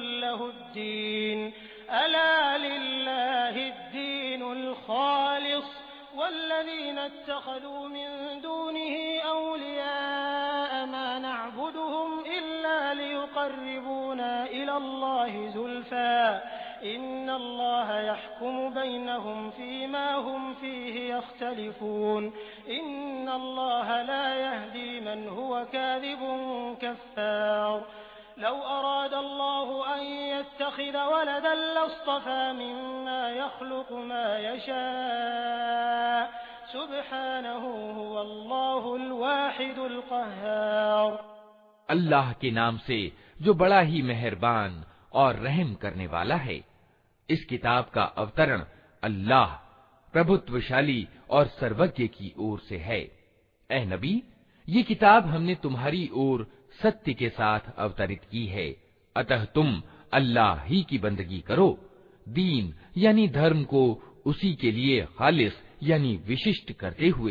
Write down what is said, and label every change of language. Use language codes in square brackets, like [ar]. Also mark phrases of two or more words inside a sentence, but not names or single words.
[ar] له الدين ألا لله الدين الخالص والذين اتخذوا من دونه أولياء ما نعبدهم إلا ليقربونا إلى الله زلفى إن الله يحكم بينهم فيما هم فيه يختلفون إن الله لا يهدي من هو كاذب كفار لو أراد الله أن يتخذ ولدا لاصطفى مما يخلق ما يشاء سبحانه هو الله الواحد القهار. [hi] अल्लाह के नाम से जो बड़ा ही मेहरबान और रहम करने वाला है। इस किताब का अवतरण अल्लाह प्रभुत्वशाली और सर्वज्ञ की ओर से है। ए नबी, ये किताब हमने तुम्हारी ओर सत्य के साथ अवतरित की है, अतः तुम अल्लाह ही की बंदगी करो, दीन यानी धर्म को उसी के लिए खालिस यानी विशिष्ट करते हुए।